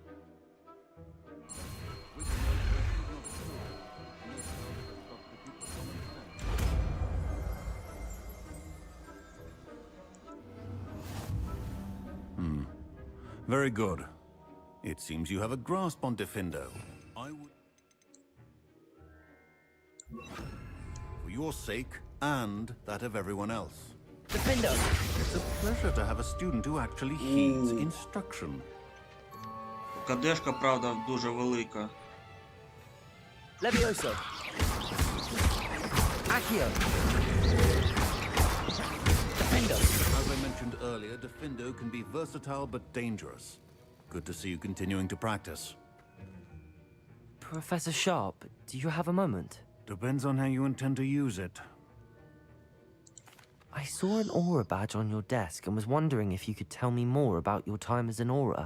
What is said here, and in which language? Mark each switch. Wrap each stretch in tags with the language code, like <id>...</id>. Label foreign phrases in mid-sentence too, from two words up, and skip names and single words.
<en>Very good. It seems you have a grasp on Diffindo. I would... For your sake, and that of everyone else. Diffindo! It's a pleasure to have a student who actually heeds instruction.</en> <uk>Кадешка, правда, дуже велика.</uk> <en>Levioso! Accio! Diffindo! As I mentioned earlier, Diffindo can be versatile but dangerous. Good to see you continuing to practice. Professor Sharp, do you have a moment? Depends on how you intend to use it. I saw an aura badge on your desk and was wondering if you could tell me more about your time as an aura.</en>